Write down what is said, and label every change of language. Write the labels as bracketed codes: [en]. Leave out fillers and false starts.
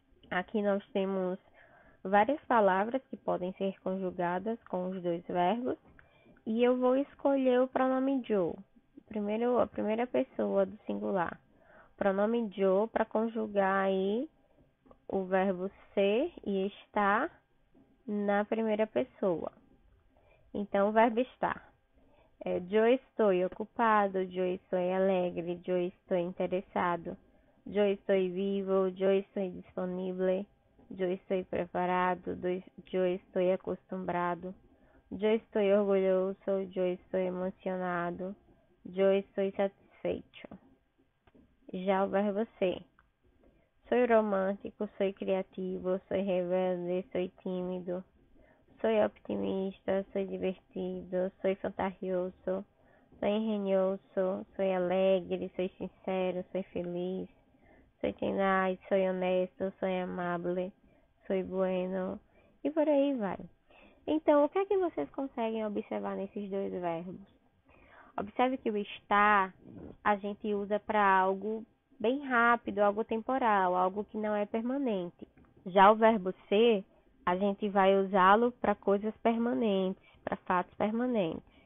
[pt] Aqui nós temos várias palavras que podem ser conjugadas com os dois verbos e eu vou escolher o pronome yo, a primeira pessoa do singular. Pronome yo para conjugar aí o verbo ser e estar na primeira pessoa. Então, o verbo estar. [es] Yo estoy ocupado, yo estoy alegre, yo estoy interesado, yo estoy vivo, yo estoy disponible, yo estoy preparado, yo estoy acostumbrado, yo estoy orgulhoso, yo estoy emocionado, yo estoy satisfecho. [pt] Já o verbo ser. [es] Soy romântico, soy criativo, soy rebelde, soy tímido. Soy optimista, soy divertido, soy fantasioso, soy engenhoso, soy alegre, soy sincero, soy feliz, soy tenaz, soy honesto, soy amable, soy bueno [pt] e por aí vai. Então, o que é que vocês conseguem observar nesses dois verbos? Observe que o estar a gente usa para algo bem rápido, algo temporal, algo que não é permanente. Já o verbo ser a gente vai usá-lo para coisas permanentes, para fatos permanentes.